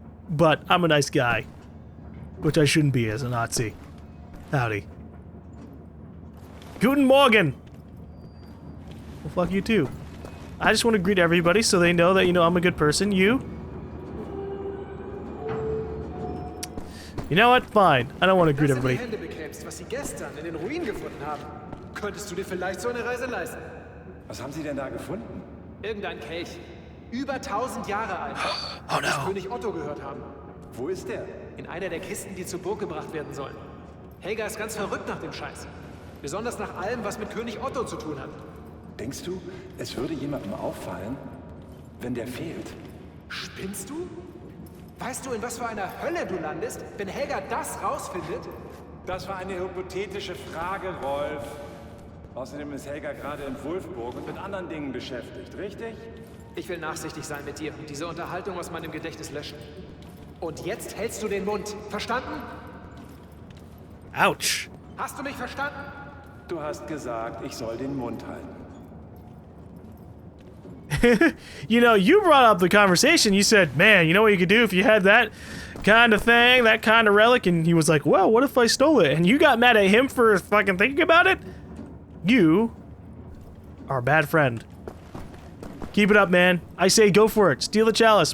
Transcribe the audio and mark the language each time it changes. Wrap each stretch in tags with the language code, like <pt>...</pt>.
<en>but I'm a nice guy. Which I shouldn't be as a Nazi. Howdy.</en> <de>Guten Morgen!</de> <en>Well, fuck you too. I just want to greet everybody so they know that, you know, I'm a good person. You? You know what? Fine. I don't want to greet everybody.</en> <de>Hände bekämst, was sie gestern in den Ruinen gefunden haben, könntest du dir vielleicht so eine Reise leisten. Was haben Sie denn da gefunden? Irgendein Kelch. Über 1000 Jahre alt. Oh Muss</de> <en>no.</en> <de>König Otto gehört haben. Wo ist der? In einer der Kisten, die zur Burg gebracht werden sollen. Helga ist ganz verrückt nach dem Scheiß. Besonders nach allem, was mit König Otto zu tun hat. Denkst du, es würde jemandem auffallen, wenn der fehlt? Spinnst du? Weißt du, in was für einer Hölle du landest, wenn Helga das rausfindet? Das war eine hypothetische Frage, Rolf. Außerdem ist Helga gerade in Wolfburg und mit anderen Dingen beschäftigt, richtig? Ich will nachsichtig sein mit dir und diese Unterhaltung aus meinem Gedächtnis löschen. Und jetzt hältst du den Mund. Verstanden? Ouch. Hast du mich verstanden? Du hast gesagt, ich soll den Mund halten.</de> <en>You know, you brought up the conversation. You said, man, you know what you could do if you had that kind of thing, that kind of relic? And he was like, well, what if I stole it? And you got mad at him for fucking thinking about it? You are a bad friend. Keep it up, man. I say go for it. Steal the chalice.</en>